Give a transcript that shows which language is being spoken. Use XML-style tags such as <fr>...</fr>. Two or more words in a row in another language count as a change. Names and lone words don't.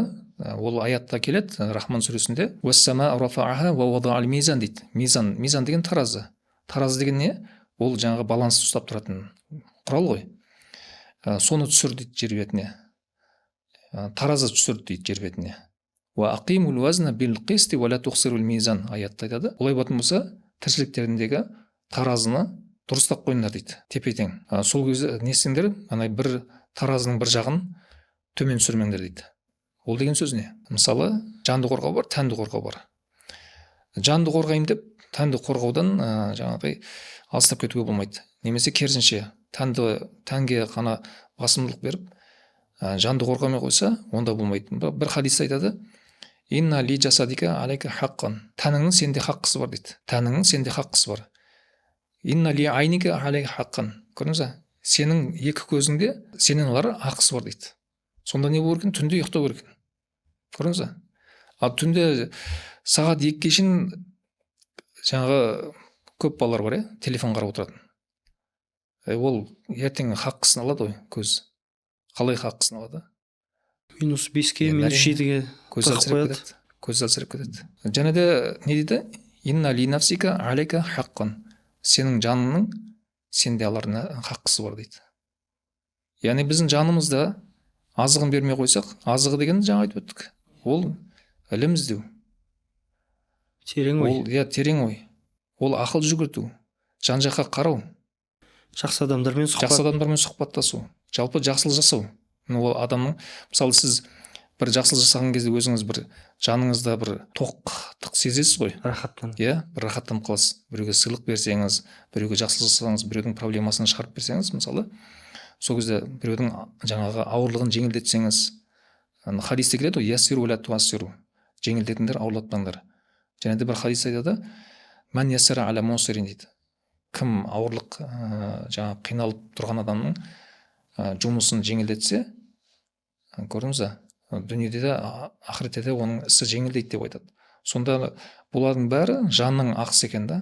<kk>Ол аятта келеді, Рахман сүресінде.</kk> <ar>«والسماء رفعها ووضع الميزان»</ar> <kk>дейді. Мизан деген таразы. Таразы деген не? Ол жаңағы балансты ұстап тұратын құрал ғой. Соны түсір дейді жер бетіне. Таразы түсір дейді жер бетіне.</kk> <ar>«وأقيموا الوزن بالقسط ولا تخسروا الميزان»</ar> <kk>аятта айтады. Олай болатын болса, тіршіліктеріндегі таразыны дұрыстап қойыңдар дейді. Тепе-тең. Сол кезде не істеңдер? Бір таразының бір жағын төмен түсірмеңдер дейді. Ол деген сөз не? Мысалы, жанды қорғау бар, тәнді қорғау бар. Жанды қорғаймын деп, тәнді қорғаудан жаңағыдай алыстап кетуге болмайды. Немесе керісінше, тәнге қана басымдылық беріп, жанды қорғамай қойса, онда болмайды. Бір хадис айтады:</kk> <ar>«إن لجسدك عليك حقا».</ar> <kk>Тәніңнің сенде хаққысы бар дейді. Тәніңнің сенде хаққысы бар.</kk> <ar>«إن لعينك عليك حقا».</ar> <kk>Көрдіңіз бе? Сенің екі көзіңде сенен олар ақысы бар дейді. Сонда не болу керек? Түнде ұйықтау керек. Көрдіңіз бе? Ал түнде сағат 2-ге шейін жаңағы көп балалар бар, телефон қарап отыратын. Ол ертең хаққысын алады ғой, көз. Қалай хаққысын алады? -5-ге, -7-ге көз әлсіреп кетеді. Және де не дейді?</kk> <ar>«إن لنفسك عليك حقا».</ar> <kk>Сенің жаныңның сенде аларына хаққысы бар дейді. Яғни біздің жанымызда азығын бермей қойсақ, азығы деген жаңа айтып өттік. Ол ілім іздеу. Терең ой. Терең ой. Ол ақыл жүгірту, жан-жаққа қарау, жақсы адамдармен сұхбаттасу, жалпы жақсылық жасау. Ол адамның, мысалы сіз бір жақсылық жасаған кезде өзіңіз бір жаныңызда бір тоқтық сезесіз ғой. Рахаттан. Бір рахаттанып қаласыз. Біреуге сыйлық берсеңіз, біреуге жақсылық жасаңыз, біреудің проблемасын шығарып берсеңіз, мысалы, сол кезде біреудің жаңағы ауырлығын жеңілдетсеңіз, хадисте келеді ғой:</kk> <ar>«يسروا ولا تعسروا».</ar> <kk>Жеңілдетіңдер, ауырлатпаңдар. Және де бір хадис айтады:</kk> <ar>«من يسر على معسر»</ar> <kk>дейді. Кім ауырлық жаңағы қиналып тұрған адамның жұмысын жеңілдетсе, көрдіңіз бе? Дүниеде де, ақыретте де оның ісі жеңілдейді деп айтады. Сонда бұлардың бәрі жанның ақысы екен да.</kk>